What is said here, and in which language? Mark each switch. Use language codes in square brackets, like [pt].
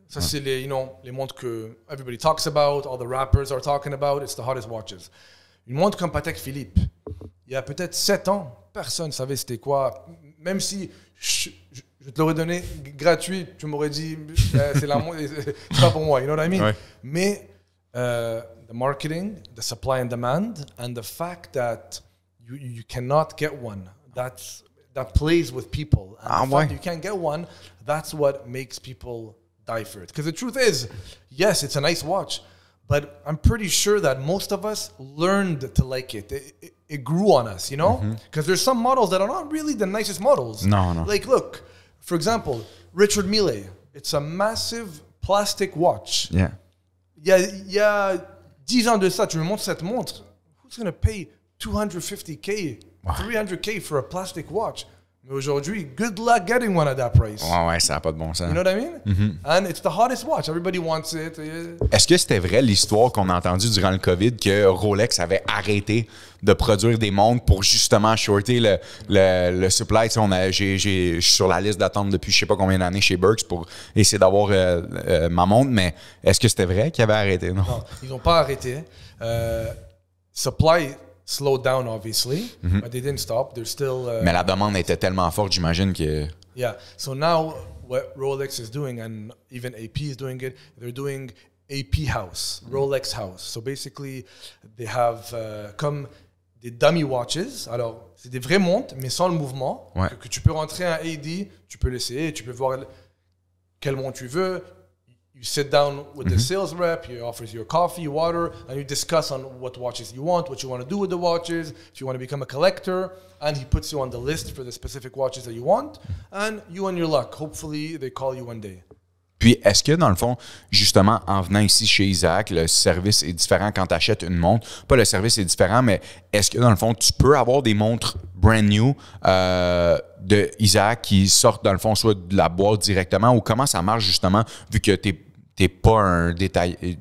[fr] Ça, c'est les montres que [en] everybody talks about, all the rappers are talking about, it's the hottest watches. [fr] Une montre comme Patek Philippe, il y a peut-être 7 ans, personne ne savait c'était quoi. Même si je te l'aurais donné gratuit, tu m'aurais dit, c'est pas pour moi, [en] you know what I mean? [fr] Mais [en] the marketing, the supply and demand, and the fact that you cannot get one, that plays with people. And the fact that you can't get one, that's what makes people die for it. Because the truth is, yes, it's a nice watch, but I'm pretty sure that most of us learned to like it. It grew on us, you know? Because there's some models that are not really the nicest models. No. Like, look, for example, Richard Mille. It's a massive plastic watch. Yeah. [fr] Il y a 10 ans de ça, tu me montres cette montre. [en] Who's going to pay $250K, $300K for a plastic watch? [fr] Mais aujourd'hui, [en] good luck getting one at that price. [fr] Ouais, ça n'a pas de bon sens. [en] You know what I mean? And it's the hottest watch. Everybody wants it. [fr] Est-ce que c'était vrai l'histoire qu'on a entendue durant le COVID que Rolex avait arrêté de produire des montres pour justement shorter le supply? Je suis sur la liste d'attente depuis je sais pas combien d'années chez Birks pour essayer d'avoir ma montre, mais est-ce que c'était vrai qu'ils avaient arrêté? Non, ils n'ont pas arrêté. [en] Supply slowed down, obviously, but they didn't stop. They're still. [fr] Mais la demande était tellement forte, j'imagine que. [en] Yeah. So now, what Rolex is doing, and even AP is doing it, they're doing AP House, Rolex House. So basically, they have [fr] comme des [en] dummy watches. [fr] Alors, c'est des vraies montres, mais sans le mouvement. Que tu peux rentrer un AD, tu peux l'essayer, tu peux voir quelle montre tu veux. [en] You sit down with the sales rep, he offers you coffee, water, and you discuss on what watches you want, what you want to do with the watches, if you want to become a collector, and he puts you on the list for the specific watches that you want, and you and your luck. Hopefully, they call you one day. [fr] Puis, est-ce que, dans le fond, justement, en venant ici chez Isaac, le service est différent quand tu achètes une montre? Pas le service est différent, mais est-ce que, dans le fond, tu peux avoir des montres [en] brand new [fr] de Isaac qui sortent, dans le fond, soit de la boîte directement, ou comment ça marche, justement, vu que t'es pas un détail.